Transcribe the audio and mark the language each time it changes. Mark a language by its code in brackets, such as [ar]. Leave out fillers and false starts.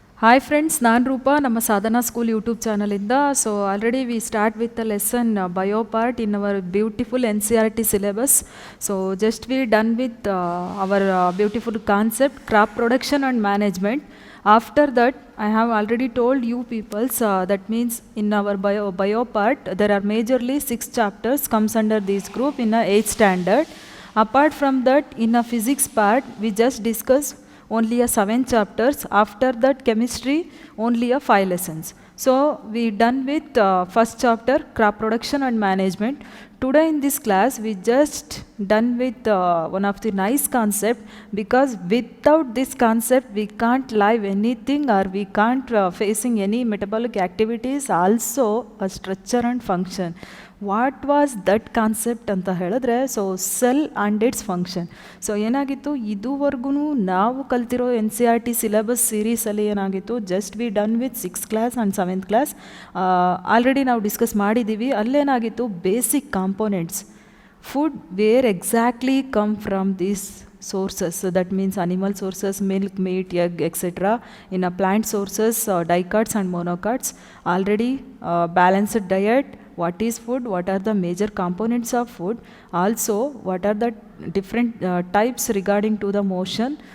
[en] hi friends, [kn] ನಾನು ರೂಪಾ, ನಮ್ಮ ಸಾಧನಾ school YouTube ಚಾನಲಿಂದ. [en] So already we start with the lesson bio part in our beautiful NCERT syllabus. So just we done with our beautiful concept crop production and management. After that, I have already told you peoples, that means in our bio part, there are majorly 6 chapters comes under this group in a 8th standard. Apart from that, in a physics part, we just discussed only a 7 chapters. After that, chemistry, only a 5 lessons. So we done with first chapter, crop production and management. Today in this class, we just done with one of the nice concept, because without this concept, we can't live anything, or we can't facing any metabolic activities, also a structure and function. What was that concept [kn] ಅಂತ ಹೇಳಿದ್ರೆ, [en] So cell and its function. [kn] So ಏನಾಗಿತ್ತು, ಇದುವರೆಗೂ ನಾವು ಕಲ್ತಿರೋ NCERT syllabus ಸೀರೀಸಲ್ಲಿ ಏನಾಗಿತ್ತು, [en] just we done with 6th class and 7th class already [kn] ನಾವು discuss ಮಾಡಿದ್ದೀವಿ. ಅಲ್ಲೇನಾಗಿತ್ತು, [en] Basic components, food where exactly come from these sources. So that means animal sources, milk, meat, egg, etc. In a plant sources, dicots and monocots. Already balanced diet, what is food, what are the major components of food, also what are the different types regarding to the motion.